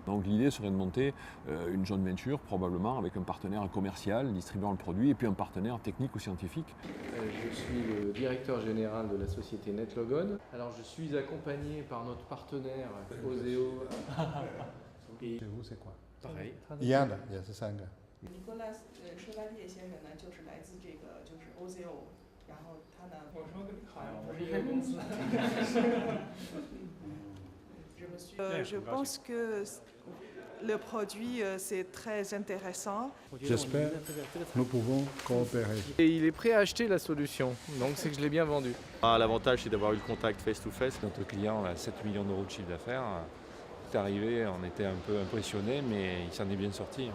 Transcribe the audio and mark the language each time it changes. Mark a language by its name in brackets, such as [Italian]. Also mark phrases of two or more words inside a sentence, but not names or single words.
[French] Donc l'idée serait de monter une joint venture probablement avec un partenaire commercial distribuant le produit et puis un partenaire technique ou scientifique. Je suis le directeur général de la société NetLogon. Alors je suis accompagné par notre partenaire Oseo. Et vous c'est quoi? Pareil. [Chinese] 一样的，也是3个。 Nicolas Chevalier 先生呢，就是来自这个就是 Oseo， 然后他呢，我说好像不是一个公司。 [French] Je pense que le produit c'est très intéressant. J'espère nous pouvons coopérer. Et il est prêt à acheter la solution, donc c'est que je l'ai bien vendu. L'avantage c'est d'avoir eu le contact face-to-face. Notre client a 7 millions d'euros de chiffre d'affaires. Il est arrivé, on était un peu impressionnés, mais il s'en est bien sorti.